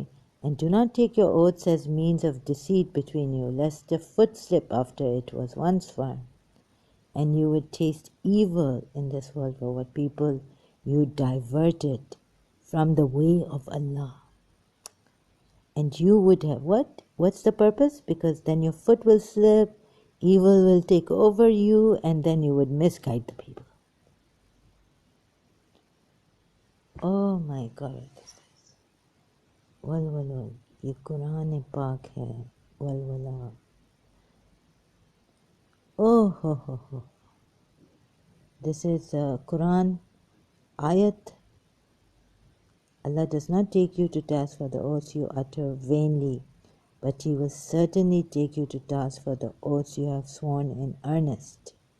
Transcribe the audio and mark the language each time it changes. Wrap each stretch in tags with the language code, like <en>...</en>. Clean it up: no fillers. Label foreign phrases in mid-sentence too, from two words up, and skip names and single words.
<en>And do not take your oaths as means of deceit between you, lest a foot slip after it was once firm, and you would taste evil in this world for what people you diverted from the way of Allah. And you would have what? What's the purpose? Because then your foot will slip, evil will take over you, and then you would misguide the people. Oh my God.</en> <hi>वल ये कुरान पाक है वल</hi> <en>oh ho. This is Quran ayat. Allah does not take you to task for the oaths you utter vainly, but he will certainly take you to task for the oaths you have sworn in earnest.</en>